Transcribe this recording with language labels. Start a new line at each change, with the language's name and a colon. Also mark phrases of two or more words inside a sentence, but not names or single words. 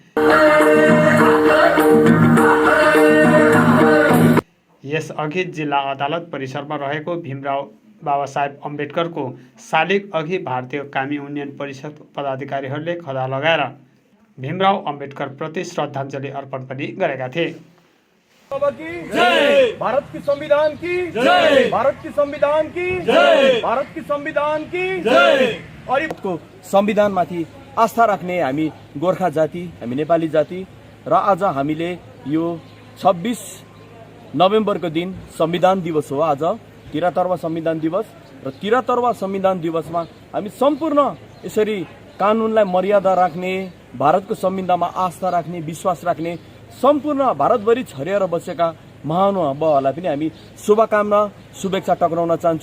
Nepali: यसअघि जिल्ला अदालत परिसरमा रहेको भीमराव बाबासाहेब अम्बेडकरको शालिग अघि भारतीय कामी युनियन परिषद पदाधिकारीहरूले खदा लगाएर भीमराव अम्बेडकर प्रति श्रद्धाञ्जली अर्पण पनि गरेका थिए।
Hindi: भारत की संविधान की जय, भारत की संविधान की जय, भारत की संविधान की जय।
Nepali: को संविधानमाथि आस्था राख्ने हामी गोर्खा जाति, हामी नेपाली जाति र आज हामीले यो 26 नोभेम्बरको दिन संविधान दिवस हो। आज 73वां संविधान दिवस र 73वां संविधान दिवसमा हामी सम्पूर्ण यसरी कानुनलाई मर्यादा राख्ने, भारतको संविधानमा आस्था राख्ने, विश्वास राख्ने सम्पूर्ण भारतभरि छरिएर बसेका महानुभावहरूलाई पनि हामी शुभकामना शुभेच्छा टक्राउन चाहन्छु।